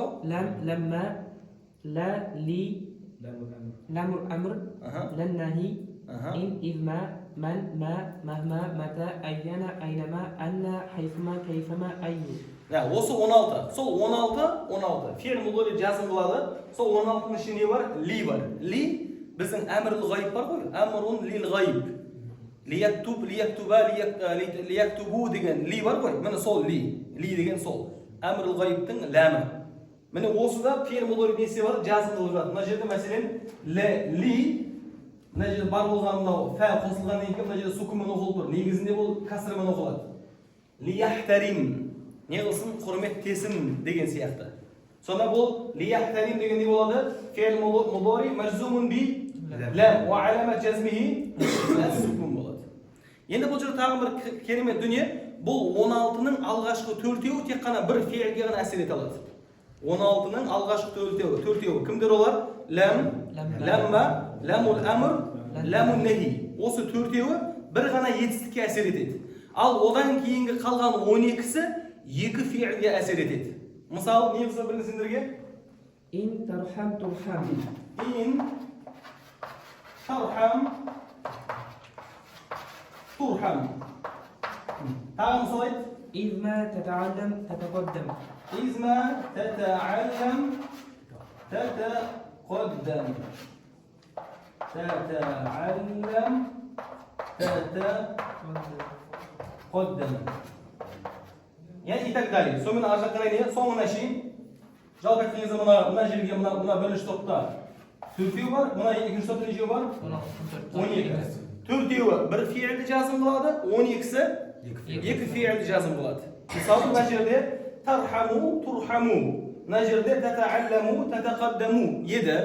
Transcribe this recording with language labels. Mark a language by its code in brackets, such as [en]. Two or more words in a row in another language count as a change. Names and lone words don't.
[ar] لم، لمّا، لا، لِ، لام الأمر، لا النهي، إن، إذما، من، ما، مهما، متى، أيّان، أينما، أنّى، حيثما، كيفما، أيّ. [kk] Осы 16. Сол 16. [ar] فعل مضارع [kk] жазым болады. Сол 16-ның ішінде не бар? Ли бар. Ли біздің әмірлі ғайып бар ғой. [ar] أمر للغائب. ليكتب، ليكتبَ، ليكتبُ [kk] деген ли бар ғой. Міне сол ли. Ли деген сол. Әмірлі ғайыптың ләмі. Міне осыда [ar] فعل مضارع [kk] несі бар? Жазым болып жатыр. Мына жерде мәселен ли мына жерде бар болған мынау фә қосылғаннан кейін мына жерде сукунмен оқылып тұр. Негізінде бұл касырмен оқылады. Лияхтарим. Не қылсын? Құрметтесін деген сияқты. Сонда бұл лияхтарим деген не болады? [ar] فعل مضارع مجزوم ب لام و علامة جزمه السكون болады. [kk] Енді бұл жерде тағы бір керемет дүние, бұл 16-ның алғашқы 4-еуі тек қана бір фе'ілге ғана әсер ете алады. 16-ның алғашқы 4-еуі кімдер олар? [ar] لم، لمّا، لام الأمر، لا النهي. [kk] Осы 4-еуі бір ғана етістікке әсер етеді. Ал одан кейінгі қалған 12-сі екі фе'ілге әсер етеді. Мысалы, не болса білін сендерге? [ar] إن ترحم ترحم. إن ترحم ترحم. [kk] Tағы мысал айт. [ar] إذما تتعلم تتقدم. إذما تتعلم تتقدم. تتعلم تتقدم يعني [ru] и так далее. [kk] Сонымен ар жаққа қарай не? Соңына шейін жалпы айтқан кезде мына жерге мына бірінші топта төртеу бар, мына екінші топта нешеу бар? 12. Төртеуі бір фиилді жазым болады, 12-сі екі фиилді жазым болады. Мысалы мына жерде [ar] ترحمُ ترحمُ, [kk] мына жерде [ar] تتعلمُ تتقدمُ [kk] еді.